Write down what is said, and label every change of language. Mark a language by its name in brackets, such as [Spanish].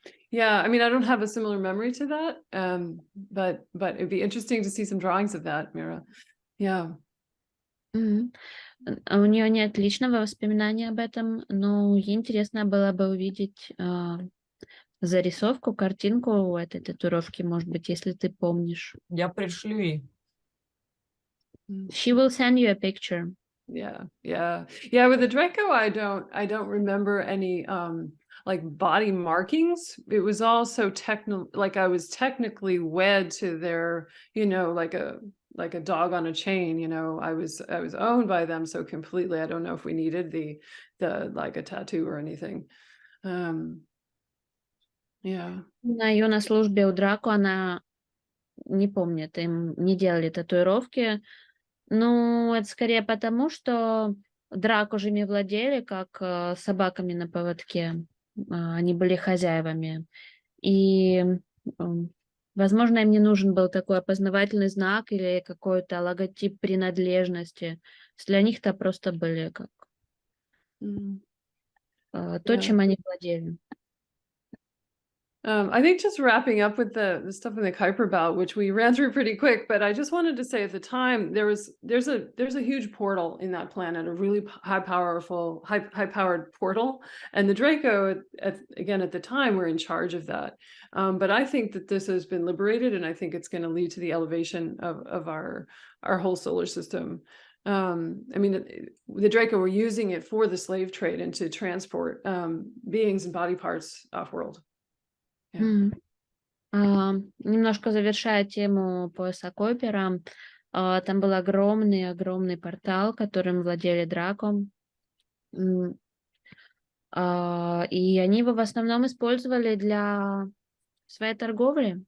[English] Yeah, I mean, I don't have a similar memory to that, but it'd be interesting to see some drawings of that, Mira. Yeah. [Russian] У нее нет личного воспоминания об этом, но ей интересно было бы увидеть зарисовку, картинку у этой татуировки, может быть, если ты помнишь. Я пришлю ей. [English] She will send you a picture. Yeah. With the Draco, I don't remember any like body markings. It was all so like I was technically wed to their, like a dog on a chain. I was owned by them so completely. I don't know if we needed the like a tattoo or anything. Yeah. [Russian] На ее на службе у Драко она не помнит, им не делали татуировки. Ну, это скорее потому, что Драко же ими владели, как собаками на поводке. Они были хозяевами. И, возможно, им не нужен был такой опознавательный знак или какой-то логотип принадлежности. Для них это просто были как то, чем они владели. [English] I think just wrapping up with the stuff in the Kuiper belt, which we ran through pretty quick, but I just wanted to say at the time there's a huge portal in that planet, a really high powered portal, and the Draco again at the time were in charge of that. But I think that this has been liberated, and I think it's going to lead to the elevation of our whole solar system. I mean, the Draco were using it for the slave trade and to transport beings and body parts off world. [Russian] Немножко завершая тему пояса Койпера, там был огромный портал, которым владели Драко. И они его в основном использовали для своей торговли.